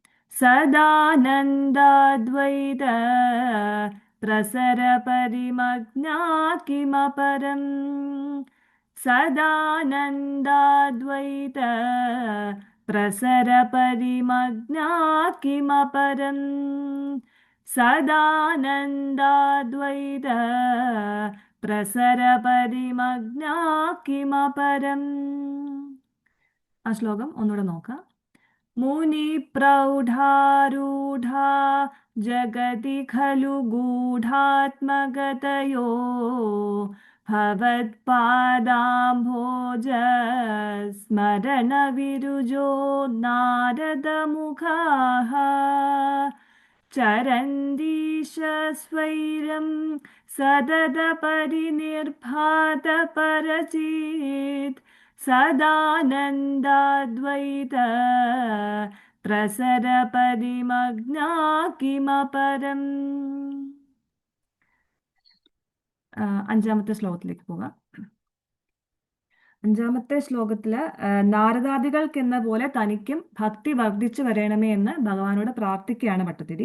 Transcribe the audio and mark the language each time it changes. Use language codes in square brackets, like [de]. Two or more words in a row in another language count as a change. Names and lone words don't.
[sa] സദാനന്ദാദ്വൈത പ്രസര പരിമഗ്നാ കിമപരം സദാനന്ദാദ്വൈത പ്രസര പരിമഗ്നാ കിമപരം സദാനന്ദാദ്വൈത പ്രസരപരിമഗ്നാ കിമപരം. [ml] ആ ശ്ലോകം ഒന്നുകൂടെ നോക്കാം. [sa] मुनिप्रौढारूढा जगति खलु गूढात्मगतयो भवत्पादाम्भोज स्मरणविरुजो नारदमुखाः चरन्दीश स्वैरं सददपरिनिर्भातपरचित् സദാനന്ദാദ്വൈത പ്രസരപരിമഗ്നാ കിമപരം. [ml] അഞ്ചാമത്തെ ശ്ലോകത്തിലേക്ക് പോകാം. അഞ്ചാമത്തെ ശ്ലോകത്തില് നാരദാദികൾക്കെന്ന പോലെ തനിക്കും ഭക്തി വർദ്ധിച്ചു വരണമേ എന്ന് ഭഗവാനോട് പ്രാർത്ഥിക്കുകയാണ് ഭട്ടതിരി.